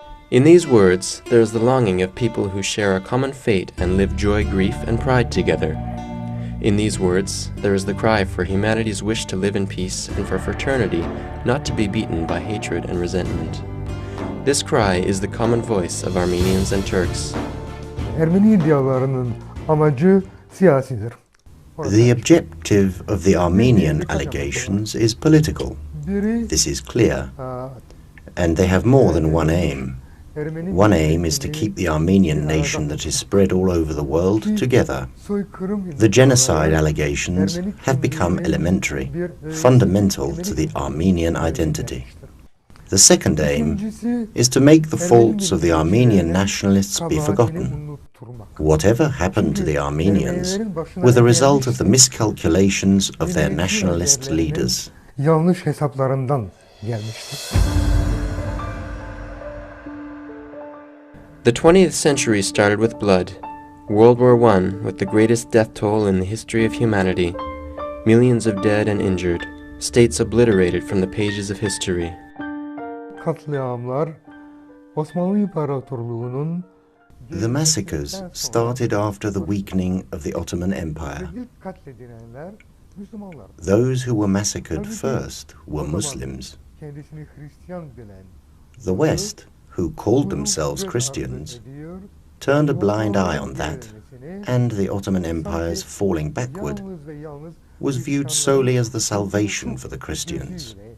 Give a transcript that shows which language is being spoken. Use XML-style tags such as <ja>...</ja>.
<en>In these words, there is the longing of people who share a common fate and live joy, grief, and pride together. In these words, there is the cry for humanity's wish to live in peace and for fraternity not to be beaten by hatred and resentment. This cry is the common voice of Armenians and Turks.</en> <tr>Ermeni iddialarının amacı siyasidir.</tr> <en>The objective of the Armenian allegations is political. This is clear. And they have more than one aim. One aim is to keep the Armenian nation that is spread all over the world together. The genocide allegations have become elementary, fundamental to the Armenian identity. The second aim is to make the faults of the Armenian nationalists be forgotten. Whatever happened to the Armenians were the result of the miscalculations of their nationalist leaders.</en> <tr>Yanlış hesaplarından gelmiştir.</tr> <en>The 20th century started with blood. World War I with the greatest death toll in the history of humanity. Millions of dead and injured. States obliterated from the pages of history.</en> <tr>Katliamlar Osmanlı İmparatorluğu'nun</tr> <en>The massacres started after the weakening of the Ottoman Empire.</en> <tr>ilk katledilenler Müslümanlar.</tr> <en>Those who were massacred first were Muslims.</en> <tr>Kendisini Hristiyan bilen</tr> <en>The West, who called themselves Christians, turned a blind eye on that, and the Ottoman Empire's falling backward was viewed solely as the salvation for the Christians.</en>